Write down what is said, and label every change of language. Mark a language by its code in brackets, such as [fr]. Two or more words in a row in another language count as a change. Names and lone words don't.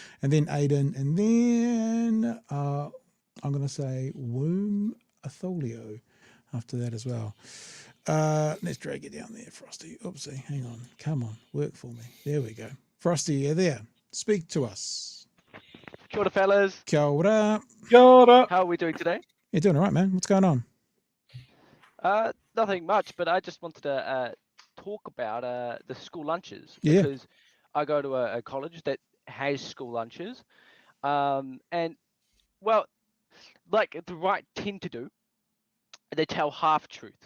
[en] And then Aidan. And then I'm going to say Womb Atholio after that as well. Let's drag it down there, Frosty. Oopsie, hang on. Come on, work for me. There we go. Frosty, you're there. Speak to us. [mi] Kia ora, fellas. Kia ora. Kia ora. [en] How are we doing today? You're doing all right, man. What's going on? Nothing much, but I just wanted to talk about the school lunches. Yeah. Because I go to a college that has school lunches. And, well, like the right tend to do, they tell half-truths.